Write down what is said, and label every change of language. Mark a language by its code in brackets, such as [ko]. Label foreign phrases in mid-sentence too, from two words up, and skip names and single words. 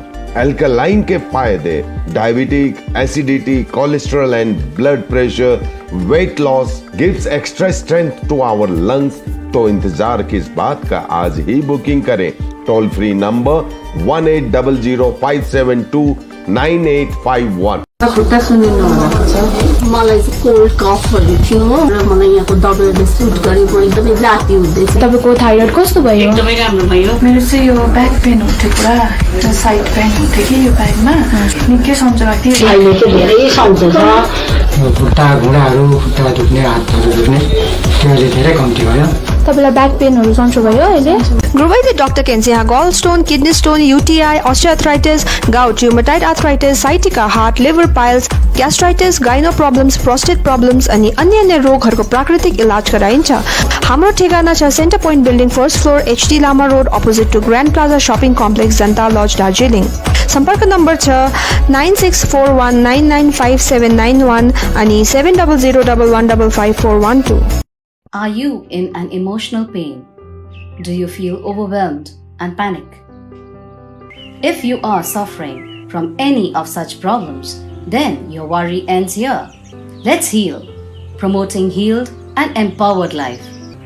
[hi] अल्कलाइन के फायदे: [en] diabetic, acidity, cholesterol and blood pressure, weight loss, gives extra strength to our lungs. [hi] तो इंतजार किस बात का, आज ही बुकिंग करें। टोल फ्री नंबर 1800572981। [ne] खुट्टा सुनिनु भएको छ। मलाई चाहिँ [en] cold coughs [ne] थियो र मलाई यहाँको दबाईले सुट गरेको एकदमै जाती हुँदैछ। तपाईँको थाइरोइड कस्तो भयो? एकदमै राम्रो भयो। मेरो चाहिँ यो [en] back pain [ne] हुन्थ्यो, पुरा एउटा [en] side pain [ne] हुन्थ्यो कि यो ब्याकमा, निकै सन्चो लाग्थ्यो। अहिले चाहिँ धेरै सन्चो छ। खुट्टा घुँडाहरू, खुट्टा दुख्ने, हातहरू दुख्ने त्यो अहिले धेरै कम्ती भयो। तपाईँलाई [en] back pains [ne] सन्चो भयो अहिले? [en] Guruvai Dr. Kensia gallstone, kidney stone, UTI, osteoarthritis, gout, rheumatoid arthritis, sciatica, heart, liver piles, gastritis, gyno problems, prostate problems [ne] अनि अन्य रोगहरूको प्राकृतिक इलाज गराइन्छ। हाम्रो ठेगाना छ सेन्टर पोइन्ट बिल्डिङ, [en] first floor, [ne] HD लामा रोड, [en] opposite to [ne] ग्रान्ड प्लाजा शपिङ कम्प्लेक्स, जनता लज, दार्जिलिङ। सम्पर्क नम्बर छ 9641995791 अनि 7001155412। [en] Are you in an emotional pain? Do you feel overwhelmed and panic? If you are suffering from any of such problems, then your worry ends here. Let's heal, promoting healed and empowered life.